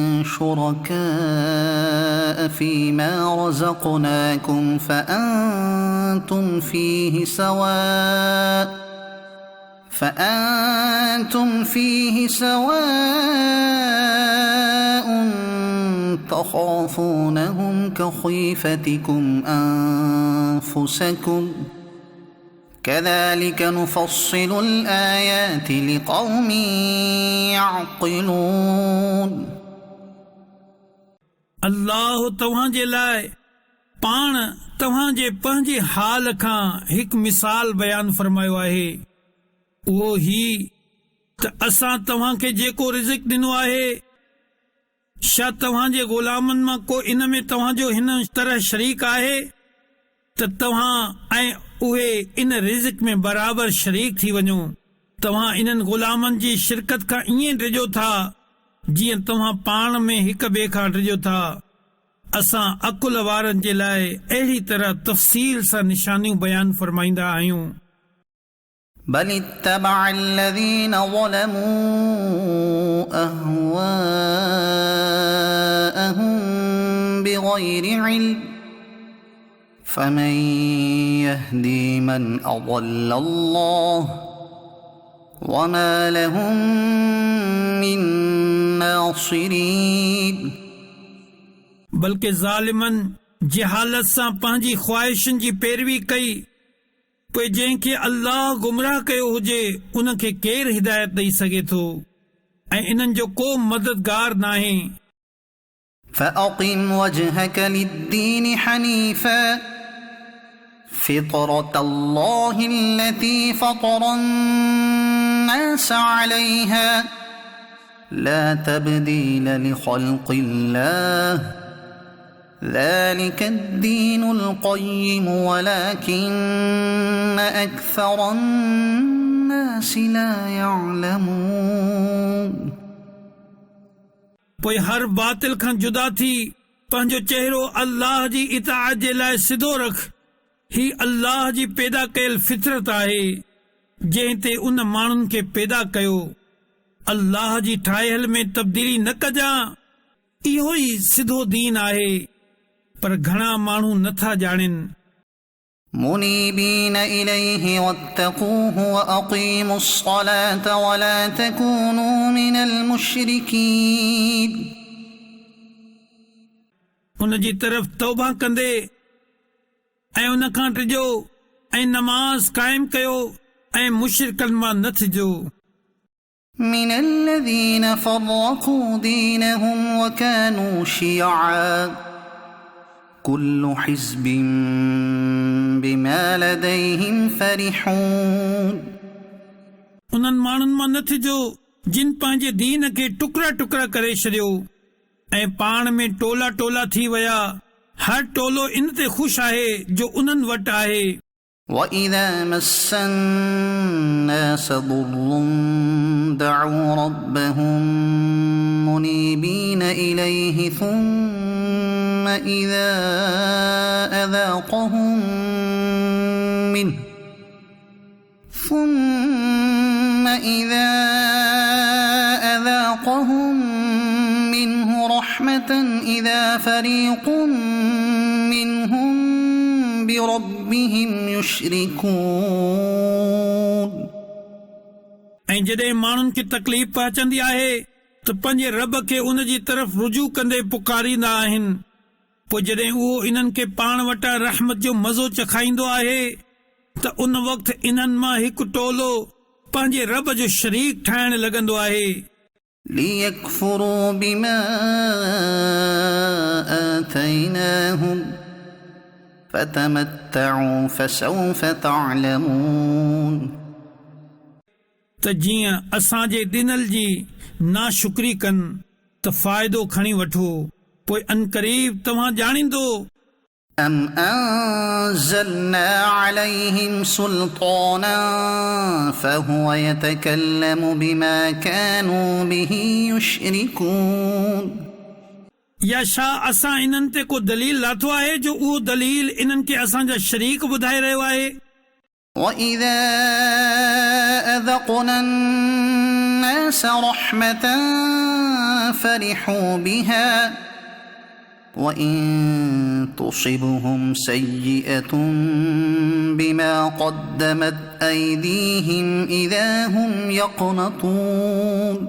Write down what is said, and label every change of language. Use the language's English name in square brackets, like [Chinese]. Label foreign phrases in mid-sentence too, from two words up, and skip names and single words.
[Arabic] شركاء فيما رزقناكم فأنتم فيه سواء تخافونهم كخيفتكم أنفسكم كذلك نفصل الآيات لقوم يعقلون [Sindhi] अल्लाह तव्हांजे लाइ पाण तव्हांजे पंहिंजे हाल खां हिकु मिसाल बयान फरमायो आहे। उहो ही त असां तव्हांखे जेको रिज़िक ॾिनो आहे, छा तव्हांजे ग़ुलामनि मां को इन में तव्हांजो हिन तरह शरीक आहे त तव्हां ऐं उहे इन रिज़िक में बराबर शरीक थी वञो। तव्हां इन्हनि ग़ुलामनि जी शिरकत खां ईअं डिॼो था जीअं तव्हां पाण में हिक ॿिए खां डिॼो था। असां अकुल वारनि जे लाइ अहिड़ी तरह तफ़सील सां निशानियूं बयान फरमाईंदा आहियूं। [Arabic] بل اتبع الذين ظلموا أهواءهم بغير علم فمن يهدي من أضل الله وما لهم من ناصرين [Sindhi] बल्कि ज़ालिमनि जहालत सां पंहिंजी ख़्वाहिशुनि जी पैरवी कई, पोइ जंहिंखे अल्लाह गुमराह कयो हुजे उनखे केरु हिदायत ॾेई सघे थो ऐं इन्हनि जो को मददगार नाहे। [Arabic] فأقم وجهك للدين حنيفا فطرة الله التي فطر الناس عليها لا تبديل لخلق الله ذلك الدين القيم ولكن أكثر الناس لا يعلمون [Sindhi] पोइ हर बातिल खां जुदा थी पंहिंजो चेहरो अल्लाह जी इताअत जे लाइ सिधो रख। ही अल्लाह जी पैदा कयल फितरत आहे जंहिं ते उन माण्हुनि खे पैदा कयो। अल्लाह जी ठाहियल में तब्दीली न कजां, इहो ई सिधो दीन आहे, पर घणा माण्हू नथा ॼाणनि। [Arabic] منيبين إليه واتقوه وأقيموا الصلاة ولا تكونوا من المشركين [Sindhi] उन जी तरफ़ तौबा कंदे ऐं उन खां टिजो ऐं नमाज़ क़ाइम कयो ऐं मुशरिकनि मां न थिजो। [Arabic] من الذين فرقوا دينهم وكانوا شيعا كل حزب بما لديهم فرحون [Sindhi] उन्हनि माण्हुनि मां न थिजो जिन पंहिंजे दीन खे टुकड़ा टुकड़ा करे छॾियो ऐं पाण में टोला टोला थी विया। हर टोलो इन ते ख़ुशि आहे जो उन्हनि वटि आहे। [Arabic] وإذا مس الناس ضر دعوا ربهم منيبين إليه ثم إذا أذاقهم منه رحمة إذا فريق منهم بربهم يشركون [Sindhi] ऐं जॾहिं माण्हुनि खे तकलीफ़ पहुचंदी आहे त पंहिंजे रब खे उन जी तरफ़ रुजू कंदे पुकारींदा आहिनि। पोइ जॾहिं उहो इन्हनि खे पाण वटां रहमत जो मज़ो चखाईंदो आहे त उन वक़्तु इन्हनि मां हिकु टोलो पंहिंजे रब जो शरीक ठाहिण लॻंदो आहे। [Arabic] ليكفروا بما آتيناهم فتمتعوا فسوف تعلمون [Sindhi] त जीअं असांजे ॾिनल जी नाशुक्री कनि त फ़ाइदो खणी वठो, पोइ अनक़रीब तव्हां ॼाणींदो। [Arabic] أم أنزلنا عليهم سلطانا فهو يتكلم بما كانوا به يشركون [Sindhi] या छा असां इन्हनि ते को दलील लाथो आहे जो उहो दलील इन्हनि खे असांजा शरीक ॿुधाए रहियो आहे। [Arabic] وإذا أذقنا الناس رحمة فرحوا بها وإن تصبهم سيئة بما قدمت أيديهم إذا هم يقنطون